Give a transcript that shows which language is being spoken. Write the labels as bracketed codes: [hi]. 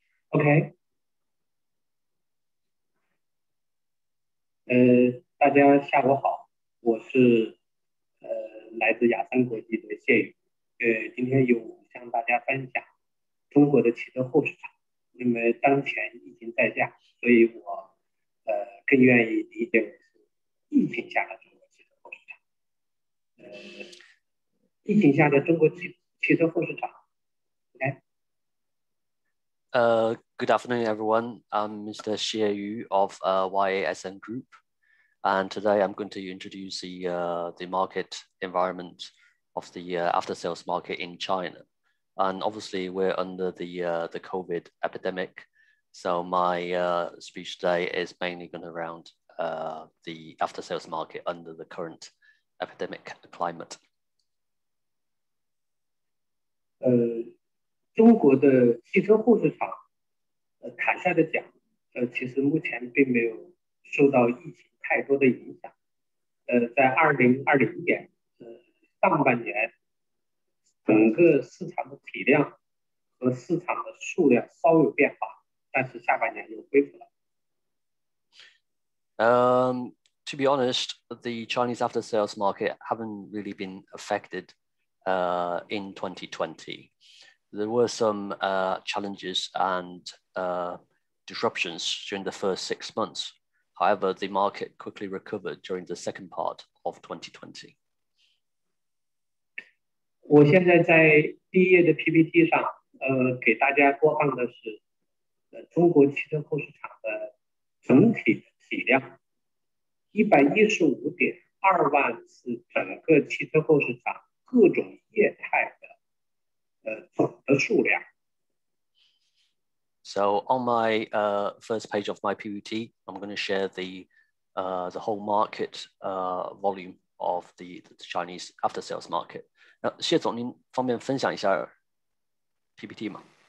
[zh] OK， 大家下午好，我是来自雅山国际的谢宇，今天有向大家分享中国的汽车后市场。因为当前疫情在家，所以我更愿意理解为是疫情下的中国汽车后市场。疫情下的中国汽车后市场。 OK。 [en] Good afternoon, everyone. I'm Mr. Xie Yu of YASN Group, and today I'm going to introduce the market environment of the after-sales market in China. And obviously, we're under the COVID epidemic, so my speech today is mainly going around the after-sales market under the current epidemic climate. [zh] 中国的汽车后市场，坦率的讲，其实目前并没有受到疫情太多的影响。在2020年，上半年，整个市场的体量和市场的数量稍有变化，但是下半年又恢复了。 [en] To be honest, the Chinese after-sales market haven't really been affected in 2020. There were some challenges and disruptions during the first 6 months. However, the market quickly recovered during the second part of 2020. [zh] 我现在在第一页的 PPT 上，给大家播放的是中国汽车后市场的整体的体量，115.2万是整个汽车后市场各种业态的。总的数量。 [en] So on my first page of my PPT, I'm going to share the whole market volume of the Chinese after-sales market. [zh] 那谢总，您方便分享一下 PPT 吗？